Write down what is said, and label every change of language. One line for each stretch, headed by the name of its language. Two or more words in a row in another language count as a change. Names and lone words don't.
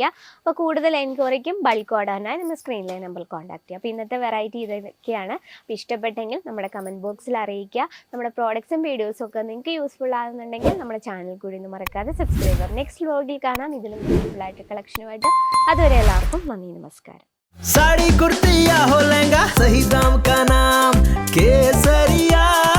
Malayalam: അപ്പോൾ കൂടുതൽ എൻക്വയറിക്കും
English: bulk orderinaayi
Malayalam: നമ്മൾ സ്ക്രീനിലെ നമ്പറിൽ കോൺടാക്ട് ചെയ്യുക. അപ്പോൾ ഇന്നത്തെ വെറൈറ്റി ഇതൊക്കെയാണ്. അപ്പോൾ ഇഷ്ടപ്പെട്ടെങ്കിൽ നമ്മുടെ
English: comment boxil
Malayalam: അറിയിക്കുക. നമ്മുടെ പ്രോഡക്ട്സും വീഡിയോസും ഒക്കെ നിങ്ങൾക്ക് യൂസ്ഫുൾ ആകുന്നുണ്ടെങ്കിൽ നമ്മുടെ ചാനൽ കൂടി ഒന്ന് മറക്കാതെ സബ്സ്ക്രൈബ് ചെയ്യുക.
English: next vlogil
Malayalam: കാണാം ഇതിലും ബ്യൂട്ടിഫുൾ ആയിട്ട് കളക്ഷനുമായിട്ട്. അതുവരെ എല്ലാവർക്കും നന്ദി, നമസ്കാരം.
Hindi: साड़ी कुर्ती या हो लहंगा, सही दाम का नाम केसरिया।